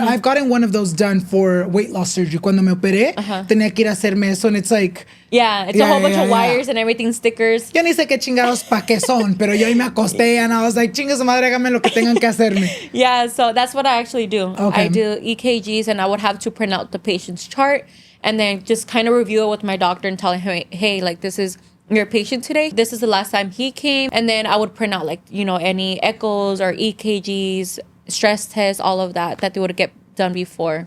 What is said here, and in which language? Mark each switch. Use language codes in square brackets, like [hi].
[en] I've gotten one of those done for weight loss surgery. [es] Cuando me operé, tenía que ir a hacerme eso, [en] and it's like... Yeah, it's a whole bunch of wires and everything, stickers. [es] Yo ni sé qué chingados pa' qué son, pero yo ahí me acosté [en] and I was like, [es] chinga su madre, hágame lo que tengan que hacerme. [en] Yeah, so that's what I actually do. Okay. I do EKGs, and I would have to print out the patient's chart and then just kind of review it with my doctor and tell him, hey, like, this is your patient today. This is the last time he came. And then I would print out, like, you know, any echoes or EKGs, stress tests, all of that they would get done before.